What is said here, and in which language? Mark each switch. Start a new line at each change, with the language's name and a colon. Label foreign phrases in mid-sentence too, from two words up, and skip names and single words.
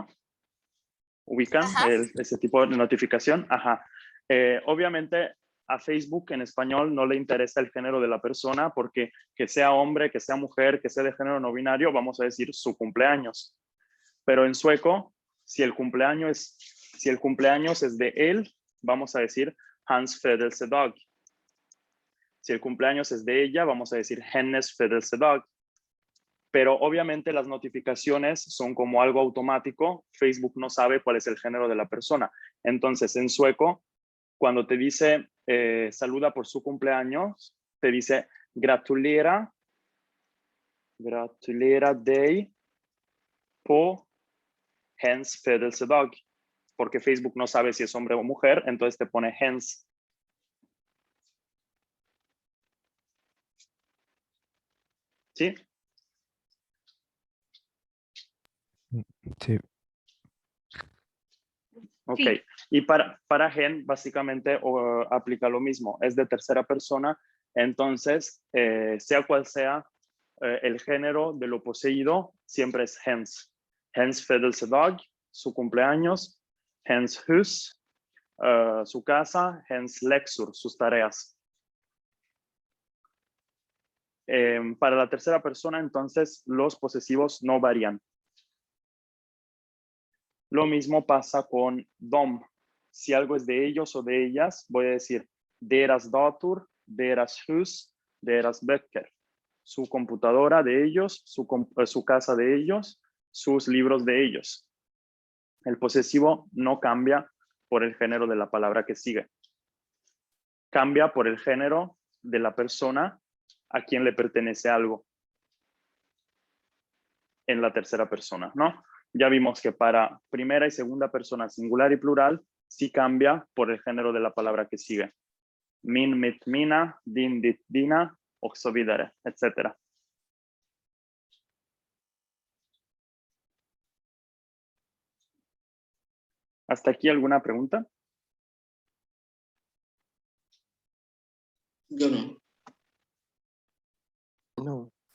Spanish: ¿Ubican ese tipo de notificación? Obviamente a Facebook en español no le interesa el género de la persona porque que sea hombre, que sea mujer, que sea de género no binario, vamos a decir su cumpleaños. Pero en sueco, si el cumpleaños es de él, vamos a decir
Swedish: hans födelsedag.
Spanish: Si el cumpleaños es de ella, vamos a decir
Swedish: hennes födelsedag.
Spanish: Pero obviamente las notificaciones son como algo automático. Facebook no sabe cuál es el género de la persona. Entonces, en sueco, cuando te dice saluda por su cumpleaños, te dice
Swedish: gratulera dig på hens födelsedag.
Spanish: Porque Facebook no sabe si es hombre o mujer, entonces te pone hens. ¿Sí? Sí. Ok, Sí. y para gen básicamente aplica lo mismo, es de tercera persona, entonces sea cual sea el género de lo poseído, siempre es hens.
Swedish: Hens födelsedag,
Spanish: su cumpleaños,
Swedish: hens hus,
Spanish: su casa,
Swedish: hens läxor,
Spanish: sus tareas. Para la tercera persona, entonces, los posesivos no varían. Lo mismo pasa con dom. Si algo es de ellos o de ellas, voy a decir
Swedish: deras dator, deras hus, deras böcker.
Spanish: Su computadora de ellos, su casa de ellos, sus libros de ellos. El posesivo no cambia por el género de la palabra que sigue. Cambia por el género de la persona a quien le pertenece algo. En la tercera persona, ¿no? Ya vimos que para primera y segunda persona singular y plural sí cambia por el género de la palabra que sigue.
Swedish: Min, mit, mina, din, dit, dina, och så vidare,
Spanish: etc. ¿Hasta aquí alguna pregunta? Yo no. No.